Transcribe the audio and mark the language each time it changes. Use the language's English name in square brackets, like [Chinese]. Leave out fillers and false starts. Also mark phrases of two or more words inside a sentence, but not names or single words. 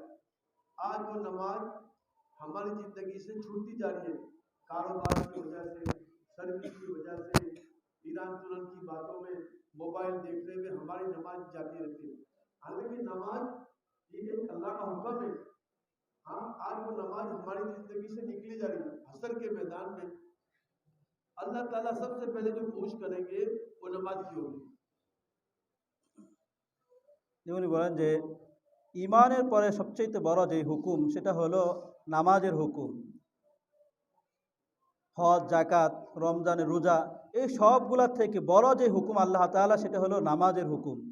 [Urdu] آج وہ نماز ہماری زندگی سے چھوٹتی جا رہی ہے، کاروبار کی وجہ سے، سروس کی وجہ سے، ایران ترن کی باتوں میں، موبائل دیکھنے میں ہماری نماز جاتی رہتی ہے۔ حالانکہ نماز یہ ایک اللہ کا حکم ہے۔ ہاں، آج وہ نماز ہماری زندگی سے نکلی جا رہی ہے۔ حشر کے میدان میں اللہ تعالیٰ سب سے پہلے جو پوچھ کریں گے وہ نماز کی ہوگی۔ [Bangla] যেমনি বলেন যে ইমানের পরে সবচেয়ে বড় যে হুকুম সেটা হলো নামাজের হুকুম। হজ, জাকাত, রমজানের রোজা, এই সবগুলোর থেকে বড় যে হুকুম আল্লাহ তাআলা সেটা হলো নামাজের হুকুম।